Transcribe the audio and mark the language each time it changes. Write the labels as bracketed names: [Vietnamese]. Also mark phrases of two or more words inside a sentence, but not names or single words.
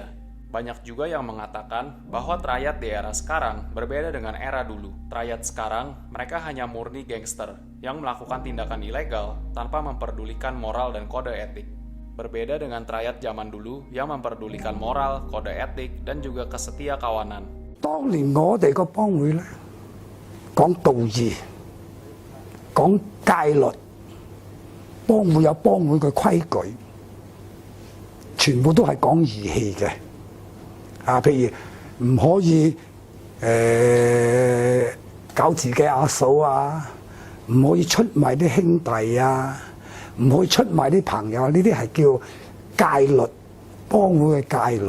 [Indonesian] Banyak juga yang mengatakan bahwa triad di era sekarang berbeda dengan era dulu. Triad sekarang, mereka hanya murni gangster yang melakukan tindakan ilegal tanpa memperdulikan moral dan kode etik. Berbeda dengan triad zaman dulu yang memperdulikan moral, kode etik, dan juga kesetia kawanan. [Cantonese] 當年我哋個幫會咧講道義，講戒律，幫會有幫會嘅規矩，全部都係講義氣嘅。譬如唔可以搞自己阿嫂啊，唔可以出賣啲兄弟啊，唔可以出賣啲朋友，呢啲係叫戒律，幫會嘅戒律。